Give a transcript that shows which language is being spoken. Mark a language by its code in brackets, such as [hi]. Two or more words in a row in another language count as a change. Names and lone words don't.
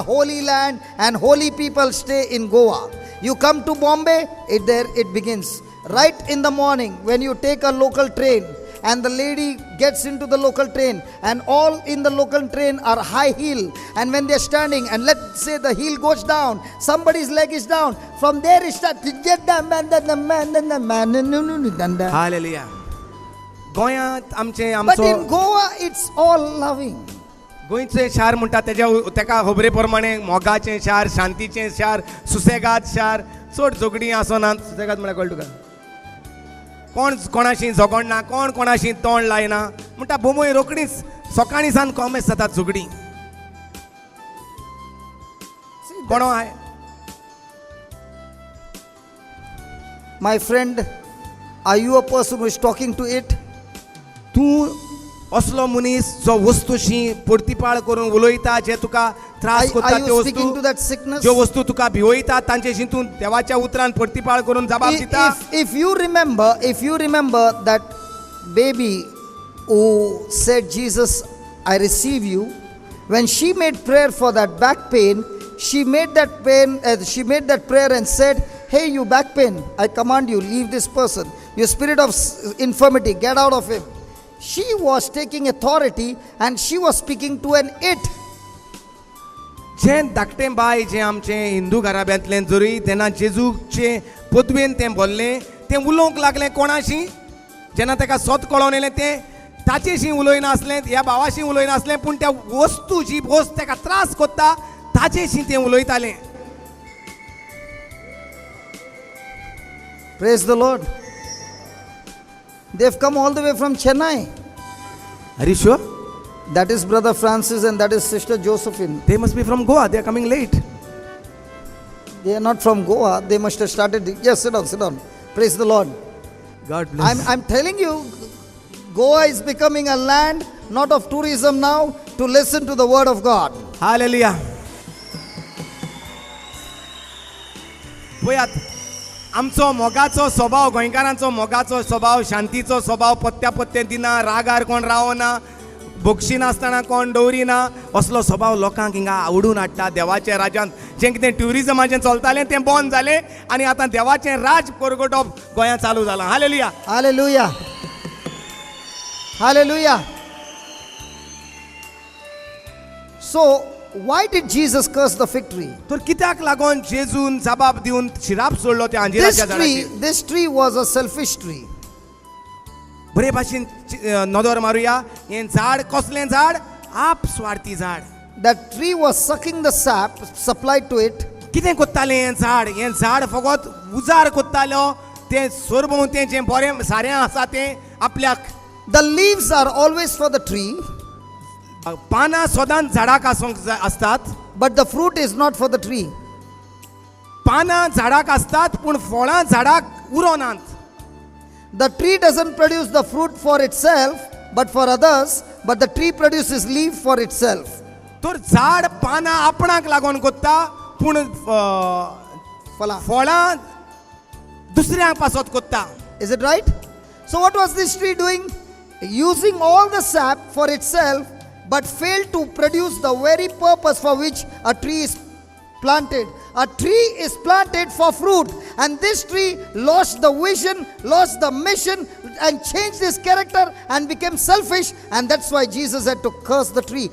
[en] a holy land and holy people stay in Goa. You come to Bombay, it begins. Right in the morning when you take a local train and the lady gets into the local train and all in the local train are high heel, and when they're standing and let's say the heel goes down, somebody's leg is down, from there it starts to get down. [kok] Hallelujah. गोंयांत आमचे [en] But in [kok] आमचो [en] Goa it's all loving. [kok] गोंयचें शार म्हणटा तेका खबरे प्रमाणे मोगाचें शार, शांतीचें शार, सुसेगाद शार, चड झगडीं आसनात. सुसेगाद म्हळ्यार कळ्ळें तुका? कोण कोणाशी झगडना, कोण कोणाशी तोंड लायना म्हणटा बोमोय रोकडीच सकाळीं सान कॉमेस जातात झगडीं. कोणो आय [en] My friend, are you a person who is talking to it? [kok] तूं असलो मनीस जो वस्तूशी परतीपाळ करून उलयता, जे तुका त्रास करता [en] Are [kok] त्यो [en] you speaking to [kok] वस्तू, [en] that sickness? [kok] ज्यो वस्तू तुका भिवयता तांचेशी तूं देवाच्या उतरान परतीपाळ करून जबाब दिता. [en] If you remember that baby who said, Jesus, I receive you, when she made prayer for that back pain, she made that prayer and said, hey, you back pain, I command you, leave this person. You spirit of infirmity, get out of him. She was taking authority and she was speaking to an it. [kok] जे धाकटें बाय जे आमचे हिंदू घराब्यांतलें जरी तेन्ना जेजूचे पदवेन तें बोल्लें तें उलोवंक लागलें कोणाशी, जेन्ना ताका सोत कळोन येलें तें ताचेशी उलयनासलें, ह्या भावाशी उलयनासलें, पूण त्या वस्तू जी वस्त ताका त्रास कोत्ता ताचेशी तें उलयतालें. [en] Praise the Lord. They've come all the way from Chennai. Are you sure? That is Brother Francis and that is Sister Josephine. They must be from Goa. They are coming late. They are not from Goa. They must have started. Yes, sit down. Praise the Lord. God bless. I'm telling you, Goa is becoming a land not of tourism now, to listen to the word of God. Hallelujah. [kok] पळयात आमचो मोगाचो स्वभाव, गोंयकारांचो मोगाचो स्वभाव, शांतीचो स्वभाव, पत्त्या पत्ते दिना, रागार कोण रावना, भोगशी नासतना कोण दवरिना, असलो स्वभाव लोकांक हिंगा आवडून हाडटा. देवाच्या राज्यांत जें कितें ट्युरिजमाचें चलतालें तें बंद जालें आनी आतां देवाचें राज परगटप गोंयांत चालू जालां. हालेलुया. [en] Hallelujah. Hallelujah. So, why did Jesus curse the fig tree? [kok] तर कित्याक लागून जेजून जबाब दिवन शिराप सोडलो त्या अंजिराच्या झाडाचेर? [en] This tree was a selfish tree. [kok] बरे भाशेन नदर मारुया. हें झाड कसलें झाड? आप स्वार्थी झाड. [en] That tree was sucking the sap supplied to it. [kok] कितें कोत्तालें हें झाड? हें झाड फकत उजार कोत्तालो, तें सोरभोंवतें जें बरें सारें आसा तें आपल्याक. [en] The leaves are always for the tree, [kok] पानां सदांच झाडाक आसूंक आसतात, [en] but the fruit is not for the tree. [kok] पानां झाडाक आसतात पूण फळां झाडाक उरोनात. [en] The tree doesn't produce the fruit for itself, but for others, but the tree produces leaf for itself. [kok] तर झाड पानां आपणाक लागून कोत्ता पूण फळां दुसऱ्यांक पासत कोत्ता. [en] Is it right? So what was this tree doing? Using all the sap for itself, but failed to produce the very purpose for which a tree is planted. A tree is planted for fruit, and this tree lost the vision, lost the mission, and changed his character and became selfish, and that's why Jesus had to curse the tree.